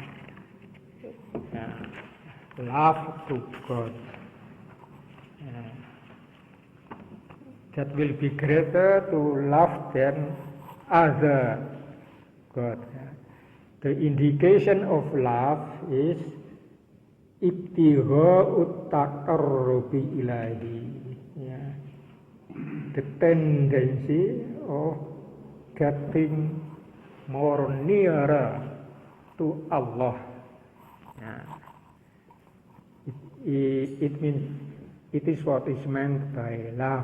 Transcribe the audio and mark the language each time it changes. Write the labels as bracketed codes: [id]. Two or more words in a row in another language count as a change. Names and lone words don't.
[en] Love to God. That will be greater to love than other God. The indication of love is [ar] ابتغاء التقرب إلى الله. [en] The tendency of getting more nearer to Allah. It means it is what is meant by love.